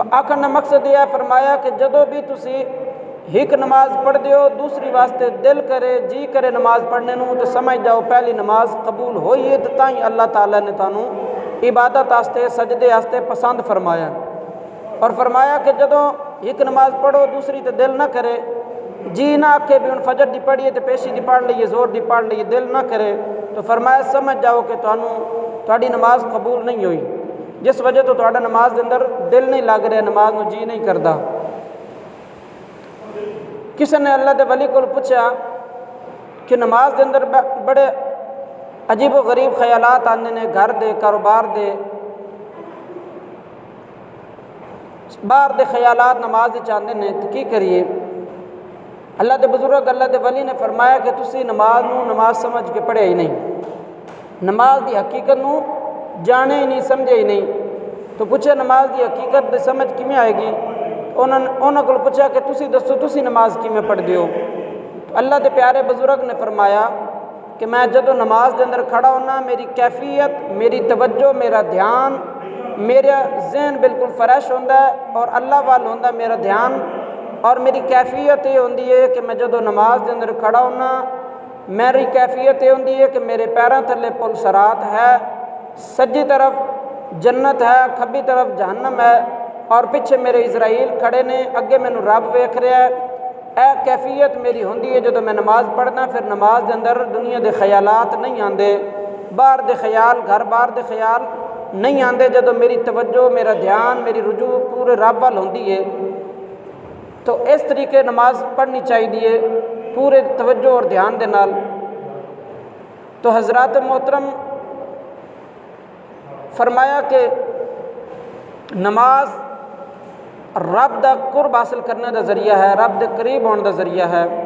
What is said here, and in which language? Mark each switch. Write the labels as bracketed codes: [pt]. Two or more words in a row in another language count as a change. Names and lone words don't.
[pa] آکھن دا مقصد یہ ہے، فرمایا کہ جدو بھی تسی ایک نماز پڑھتے ہو دوسری واسطے دل کرے جی کرے نماز پڑھنے نو تو سمجھ جاؤ پہلی نماز قبول ہوئی ہے، تو تائیں [ar] اللہ تعالیٰ [pa] نے تانوں عبادت آستے سجدے آستے پسند فرمایا۔ اور فرمایا کہ جدو ایک نماز پڑھو دوسری تو دل نہ کرے، جی نہ آکھے بھی ان فجر دی پڑھیے تو پیشی دی پڑھ لئیے، زور دی پڑھ لئیے، دل نہ کرے، تو فرمایا سمجھ جاؤ کہ تانوں تہاڈی نماز قبول نہیں ہوئی۔ جس وجہ تو تہاڈا نماز دے اندر دل نہیں لگ رہا، نماز نو جی نہیں کردا۔ کسی نے اللہ دے ولی کو پوچھا کہ نماز دے اندر بڑے عجیب و غریب خیالات آندے نے، گھر دے، کاروبار دے، باہر دے خیالات نماز وچ آندے نے، تو کی کریے؟ اللہ دے بزرگ، اللہ دے ولی نے فرمایا کہ تسی نماز نو نماز سمجھ کے پڑھیا ہی نہیں، نماز دی حقیقت نو جانے ہی نہیں، سمجھے ہی نہیں۔ تو پوچھے نماز دی حقیقت دے سمجھ کیویں آئے گی؟ انہوں کو پوچھا کہ تسی دسو تسی نماز کیویں پڑھدے ہو؟ تو اللہ دے پیارے بزرگ نے فرمایا کہ میں جدوں نماز دے اندر کھڑا ہونا، میری کیفیت، میری توجہ، میرا دھیان، میرا ذہن بالکل فریش ہوندا ہے اور اللہ وال ہوندا میرا دھیان، اور میری کیفیت یہ ہوندی ہے کہ میں جدوں نماز دے اندر کھڑا ہونا، میری کیفیت یہ ہوندی ہے کہ میرے پیراں تھلے پل صراط ہے، سجی طرف جنت ہے، کھبی طرف جہنم ہے، اور پیچھے میرے اسرائیل کھڑے نے، اگے مینوں رب ویکھ رہا ہے۔ اے کیفیت میری ہوندی ہے جدوں میں نماز پڑھنا، پھر نماز دے اندر دنیا دے خیالات نہیں آندے، باہر دے خیال، گھر بار دے خیال نہیں آندے، جدوں میری توجہ، میرا دھیان، میری رجوع پورے رب وال ہوندی ہے۔ تو اس طریقے نماز پڑھنی چاہیے پورے توجہ اور دھیان دے نال۔ تو حضرات محترم، فرمایا کہ نماز رب دا قرب حاصل کرنے دا ذریعہ ہے، رب دے قریب ہونے دا ذریعہ ہے۔